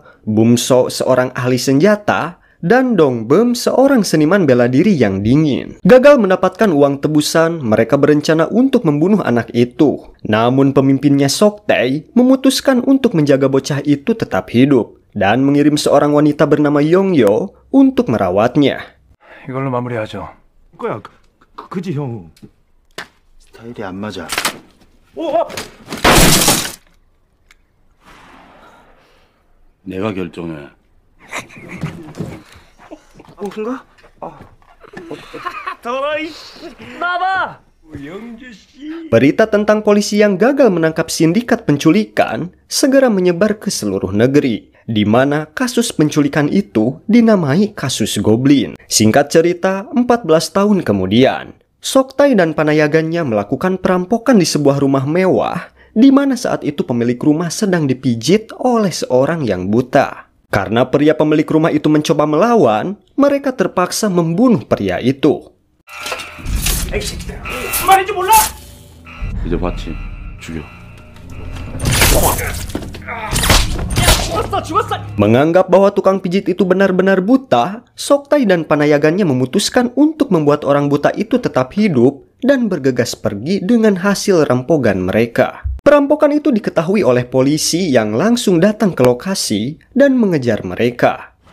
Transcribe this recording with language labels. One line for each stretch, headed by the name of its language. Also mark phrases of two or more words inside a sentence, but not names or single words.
Indonesian: Bum So, seorang ahli senjata. Dan Dong Bum, seorang seniman bela diri yang dingin. Gagal mendapatkan uang tebusan, mereka berencana untuk membunuh anak itu. Namun pemimpinnya Sok Tae memutuskan untuk menjaga bocah itu tetap hidup dan mengirim seorang wanita bernama Yongyo untuk merawatnya.
Korean: 이걸로 마무리하죠. 그거야, 그지 형. 스타일이 안 맞아. 내가 결정해. 그런가?
Indonesian: Berita tentang polisi yang gagal menangkap sindikat penculikan segera menyebar ke seluruh negeri, di mana kasus penculikan itu dinamai kasus Goblin. Singkat cerita, 14 tahun kemudian, Sok Tae dan panayagannya melakukan perampokan di sebuah rumah mewah, di mana saat itu pemilik rumah sedang dipijit oleh seorang yang buta. Karena pria pemilik rumah itu mencoba melawan, mereka terpaksa membunuh pria itu.
Korean: 이제 봤지? 죽여.
Indonesian: Menganggap bahwa tukang pijit itu benar-benar buta, Sok Tae dan panayagannya memutuskan untuk membuat orang buta itu tetap hidup dan bergegas pergi dengan hasil rampokan mereka. Perampokan itu diketahui oleh polisi yang langsung datang ke lokasi dan mengejar mereka.